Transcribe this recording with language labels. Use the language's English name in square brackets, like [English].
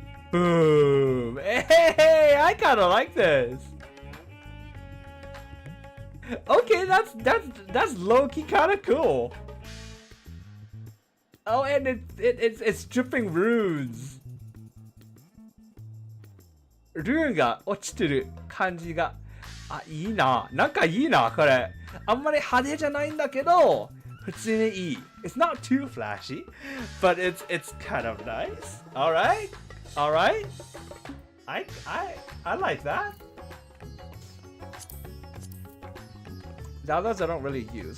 [English] Boom! Hey, I kind of like this. Okay, that's low-key kind of cool. Oh, and it's dripping runes. [Japanese] ルーンが落ちてる感じが、あ、いいな。なんかいいな、これ。あんまり派手じゃないんだけど、普通にいい。 [English] It's not too flashy, but it's kind of nice. Alright? Alright? I like that. The others I don't really use.